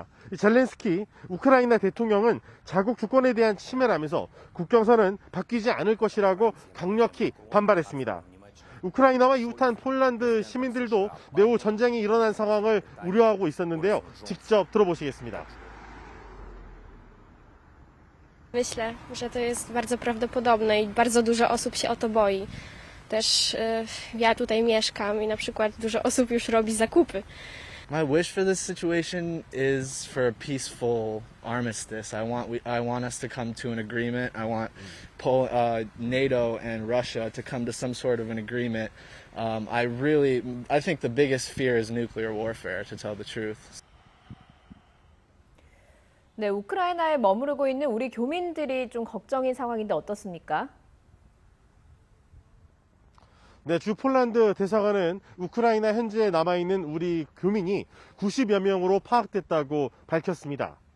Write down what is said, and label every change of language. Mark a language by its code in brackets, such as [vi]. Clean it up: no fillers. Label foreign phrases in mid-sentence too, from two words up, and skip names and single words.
[ko] 젤렌스키 우크라이나 대통령은 자국 주권에 대한 침해라면서 국경선은 바뀌지 않을 것이라고 강력히 반발했습니다. 우크라이나와 이웃한 폴란드 시민들도 매우 전쟁이 일어난 상황을 우려하고 있었는데요. 직접 들어보시겠습니다. [pl] Myślę, że to jest bardzo prawdopodobne i bardzo dużo osób się o to boi. Też ja tutaj mieszkam i na przykład dużo osób już robi zakupy. [en] My wish for this situation is for a peaceful armistice. I want us to come to an agreement. I want NATO and Russia to come to some sort of an agreement. I think the biggest fear is nuclear warfare, to tell the truth. [ko] 네, 우크라이나에 머무르고 있는 우리 교민들이 좀 걱정인 상황인데 어떻습니까? 네, 주 폴란드 대사관은 우크라이나 현지에 남아있는 우리 교민이 90여 명으로 파악됐다고 밝혔습니다.